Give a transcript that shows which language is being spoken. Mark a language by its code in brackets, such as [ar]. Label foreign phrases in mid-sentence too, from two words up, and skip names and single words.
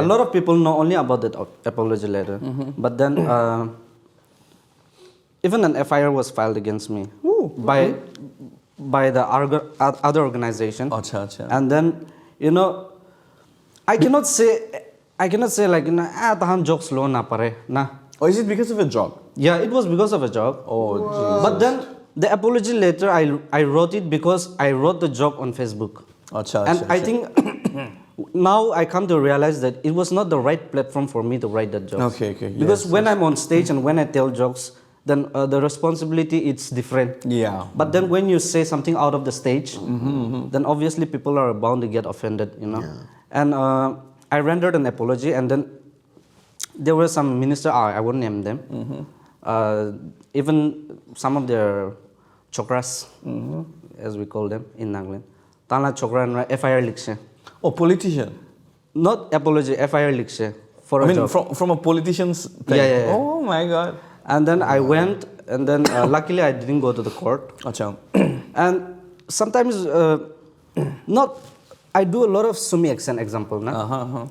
[en] A lot of people know only about that apology letter. But then, even an FIR was filed against me by the other organization. Acha, acha. And then, I cannot say like, [nag] tahan jokes lo na pare, na. [en] Or is it because of a job? Yeah, it was because of a joke. Oh, Jesus. But then the apology letter, I wrote it because I wrote the joke on Facebook. Acha, And acha, I acha. think now I come to realize that it was not the right platform for me to write that joke. Okay, Because yes, when I'm on stage and when I tell jokes, then the responsibility it's different. Yeah. But then when you say something out of the stage, then obviously people are bound to get offended, Yeah. And I rendered an apology, and then there were some minister, I won't name them, even some of their chokras, as we call them in Nagaland. [nag] Tana chokra FIR likshe. [en] Oh, politician. Not apology, [nag] FIR likshe [en] for I a mean, job. from a politician's thing. Yeah. Oh my God. And then I went, and then luckily I didn't go to the court. Acha. And sometimes, I do a lot of Sumi accent example, na?